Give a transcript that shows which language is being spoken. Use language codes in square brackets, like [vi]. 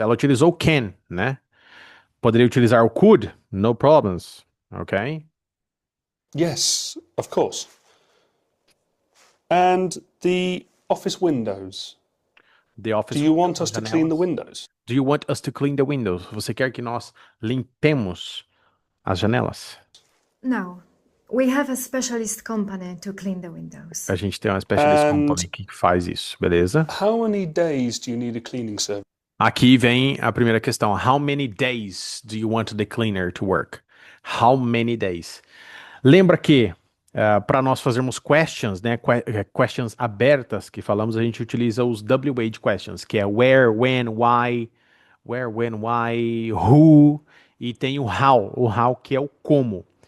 [pt] Ela utilizou can, né? Poderia utilizar o could, no problems, ok? [en] Yes, of course. And the office windows. The office Do you want windows, us to [pt] janelas. [en] clean the windows? Do you want us to clean the windows? [pt] Você quer que nós limpemos as janelas? [en] No. We have a specialist company to clean the windows. [pt] A gente tem uma specialist [en] And- [pt] company que faz isso, beleza? [en] How many days do you need a cleaning service? [pt] Aqui vem a primeira questão. [en] How many days do you want the cleaner to work? How many days? [pt] Lembra que para nós fazermos questions, né, questions abertas que falamos, a gente utiliza os WH questions, que é where, when, why, who, e tem o how que é o como.